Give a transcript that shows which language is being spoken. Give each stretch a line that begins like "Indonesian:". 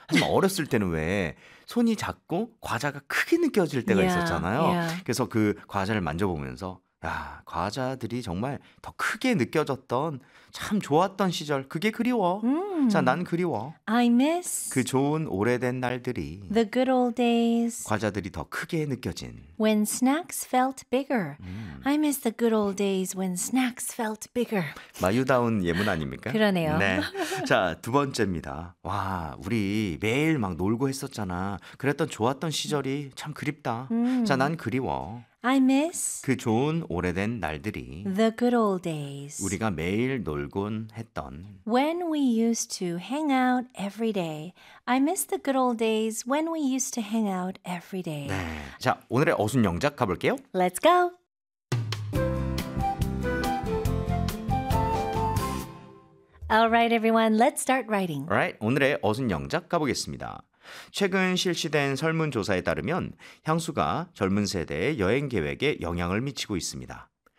Korean: 하지만 어렸을 때는 왜 손이 작고 과자가 크게 느껴질 때가 있었잖아요. 그래서 그 과자를 만져보면서 야, 과자들이 정말 더 크게 느껴졌던 참 좋았던 시절 그게 그리워. 자, 난 그리워.
English: I miss
Korean: 그 좋은 오래된 날들이
English: The good old days
Korean: 과자들이 더 크게 느껴진
English: When snacks felt bigger I miss the good old days when snacks felt bigger
Korean: 마유다운 예문 아닙니까? 그러네요. 네. 자, 두 번째입니다. 와, 우리 매일 막 놀고 했었잖아. 그랬던 좋았던 시절이 참 그립다. 자, 난 그리워.
English: I miss
Korean: 그 좋은 오래된 날들이
English: The good old days
Korean: 우리가 매일 놀곤 했던
English: When we used to hang out every day I miss the good old days when we used to hang out every day
Korean: 네. 자, 오늘의 어순 영작 가볼게요.
English: Let's go! 알라이트 에브리원, 렛츠 스타트 라이팅.
Korean: 알라이트, 오늘의 어순 영작 가보겠습니다. 최근 실시된 설문조사에 따르면 향수가 젊은 세대의 여행 계획에 영향을 미치고 있습니다.